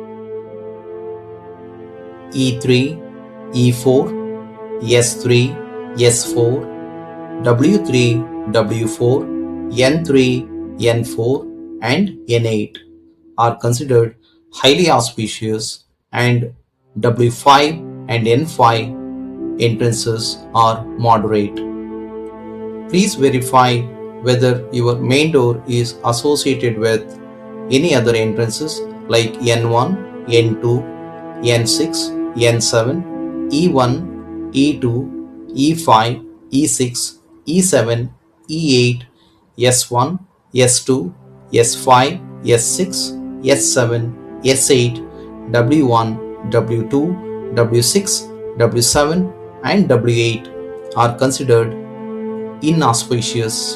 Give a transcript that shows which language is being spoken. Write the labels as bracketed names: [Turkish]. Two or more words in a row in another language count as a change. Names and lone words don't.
[English] E3, E4, S3, S4, W3, W4, N3, N4, and N8 are considered highly auspicious, and W5 and N5 entrances are moderate. Please verify whether your main door is associated with any other entrances like N1, N2, N6, N7, E1, E2, E5, E6, E7, E8, S1, S2, S5, S6, S7, S8, W1, W2, W6, W7, and W8 are considered inauspicious.